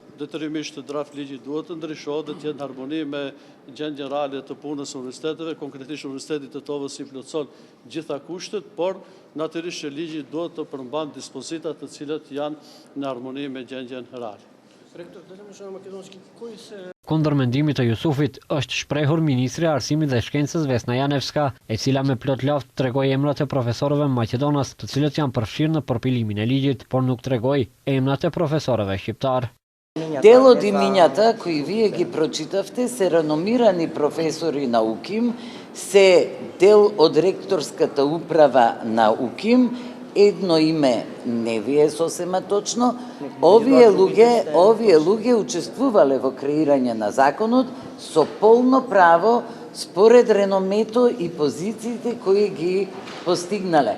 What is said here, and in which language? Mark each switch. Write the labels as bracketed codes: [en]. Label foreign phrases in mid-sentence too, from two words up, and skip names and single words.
[sq] Detyrimisht draft ligji duhet të ndryshohet dhe të jetë në harmoni me gjendjen reale të punës së universiteteve, konkretisht Universiteti të Tetovës i plotson gjitha kushtet, por natyrisht që ligji duhet të përmban dispozita të cilat janë në harmoni me gjendjen reale. Kundër mendimit të Jusufit është shprehur ministri e Arsimit dhe Shkencës Vesna Janevska, e cila me plot laftë tregoi emrat e profesorëve maqedonas, të cilët janë përfshirë në përpilimin e ligjit, por nuk tregoi emrat e profesorëve shqiptar. [mk] Дело димињата кои вие ги прочитавте се реномирани професори на УКИМ, се дел од ректорската управа на УКИМ, едно име не ви е сосема точно. Овие луѓе учествувале во креирање на законот со полно право според реномето и позициите кои ги постигнале.